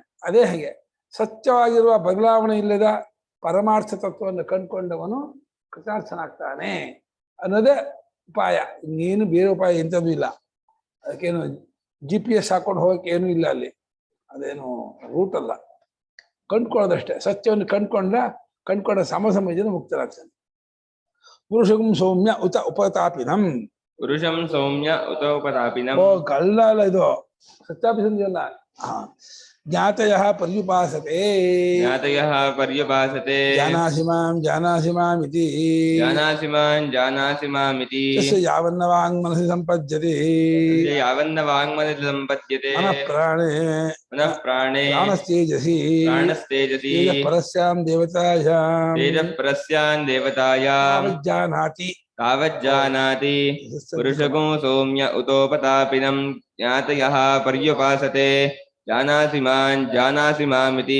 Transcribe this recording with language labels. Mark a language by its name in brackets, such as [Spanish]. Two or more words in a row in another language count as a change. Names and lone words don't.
[Kannada] ಅದೇ ಹಾಗೆ ಸತ್ಯವಾಗಿರುವ ಬದಲಾವಣೆ ಇಲ್ಲದ ಪರಮಾರ್ಥ ತತ್ವವನ್ನು ಕಂಡುಕೊಂಡವನು ಕೃತಾರ್ಥನಾಗ್ತಾನೆ ಅನ್ನೋದೇ ಉಪಾಯ. ಇನ್ನೇನು ಬೇರೆ ಉಪಾಯ ಎಂಥದ್ದು ಇಲ್ಲ. ಅದಕ್ಕೇನು GPS ಹಾಕೊಂಡು ಹೋಗಕ್ಕೆ ಏನೂ ಇಲ್ಲ ಅಲ್ಲಿ. ಅದೇನು ರೂಟ್ ಅಲ್ಲ, ಕಂಡ್ಕೊಳ್ಳೋದಷ್ಟೇ. ಸತ್ಯವನ್ನು ಕಂಡ್ಕೊಂಡ ಸಮಸಮಯದಿಂದ ಮುಕ್ತರಾಗ್ತಾನೆ. [Sanskrit] ಪುರುಷಂ ಸೌಮ್ಯ ಉತ ಉಪತಾಪಿನಂ. ಪುರುಷಂ ಸೌಮ್ಯ ಉತ ಉಪತಾಪಿನಂ. [Kannada] ಓ ಕಳ್ಳ ಅಲ್ಲ ಇದು, ಸತ್ಯಾಭಿಸಂಧಿ ಅಲ್ಲ. [Sanskrit] ಜ್ಞಾತಯಃ ಪರ್ಯುಪಾಸತೆ. ಜ್ಞಾತಯಃ ಪರ್ಯುಪಾಸತೆ. ಜಾನಾಸಿ ಮಾಂ ಜಾನಾಸಿ ಮಾಂ ಇತಿ. ಜಾನಾಸಿ ಮಾಂ ಜಾನಾಸಿ ಮಾಂ ಇತಿ. ತಸ್ಯ ಯಾವನ್ನ ವಾಂಗ್ಮನಸಿ ಸಂಪದ್ಯತೆ. ಯಾವನ್ನ ವಾಂಗ್ಮನಸಿ ಸಂಪದ್ಯತೆ. ಮನಃ ಪ್ರಾಣೇ ಮನಃ ಪ್ರಾಣೇ ಪ್ರಾಣಸ್ತೇಜಸಿ. ಪ್ರಾಣಸ್ತೇಜಸಿ. ಪರಸ್ಯಾಂ ದೇವತಾಯಾಂ. ತೇಜಃ ಪರಸ್ಯಾಂ ದೇವತಾಯಾಂ. ಜಾನಾತಿ ತಾವಜ್ಜಾನಾತಿ. ಪುರುಷಕೋ ಸೌಮ್ಯ ಉತೋಪತಾಪಿನಂ. ಜ್ಞಾತಯಃ ಪರ್ಯುಪಾಸತೆ. ಜಾನಾಸಿ ಮಾಂ ಜಾನಾಸಿ ಮಾಮಿತಿ.